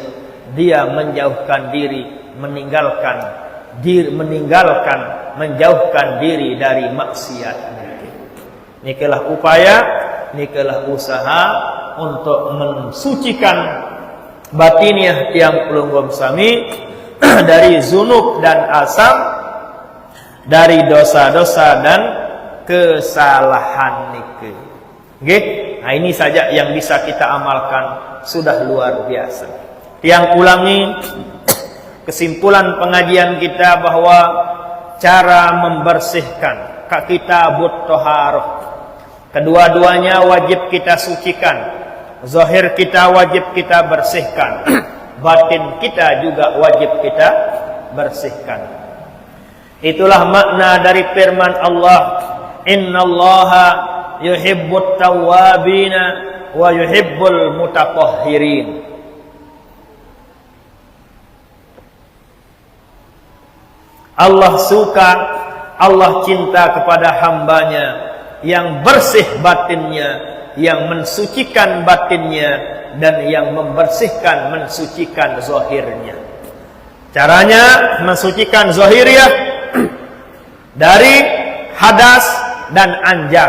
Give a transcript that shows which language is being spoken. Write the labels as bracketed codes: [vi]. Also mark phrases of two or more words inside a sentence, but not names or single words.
[id] Dia menjauhkan diri, menjauhkan diri dari maksiat. Nikalah upaya, nikalah usaha untuk mensucikan batiniah [sas] tiang pelungguh sami [id] dari zunub dan asam, dari dosa-dosa dan kesalahan nike. Nggih, nah ini saja yang bisa kita amalkan, sudah luar biasa. Tiang ulangi kesimpulan pengajian kita bahwa cara membersihkan kitabut thaharah, kedua-duanya wajib kita sucikan. Zahir kita wajib kita bersihkan, batin kita juga wajib kita bersihkan. Itulah makna dari firman Allah, [ar] إن الله يحب التوابين ويحب المتطهرين. [id] Allah suka, Allah cinta kepada hambanya yang bersih batinnya, yang mensucikan batinnya, dan yang membersihkan, mensucikan zahirnya. Caranya mensucikan zahirnya dari hadas dan anjas.